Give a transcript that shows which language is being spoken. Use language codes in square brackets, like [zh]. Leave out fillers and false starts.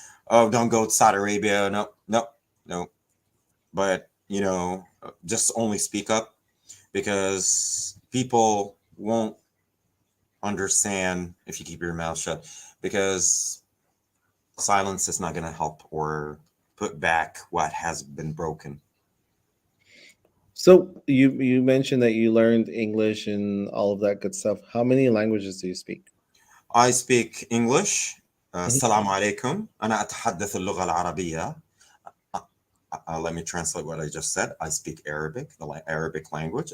[en] Oh, don't go to Saudi Arabia. No, no, no. But just only speak up because people won't understand if you keep your mouth shut. Because Silence is not going to help or put back what has been broken. So you mentioned that you learned English and all of that good stuff. How many languages do you speak? I speak English. Mhm. [ar] السلام عليكم. أنا أتحدث اللغة العربية. [en] Uh, let me translate what I just said. I speak Arabic, the Arabic language.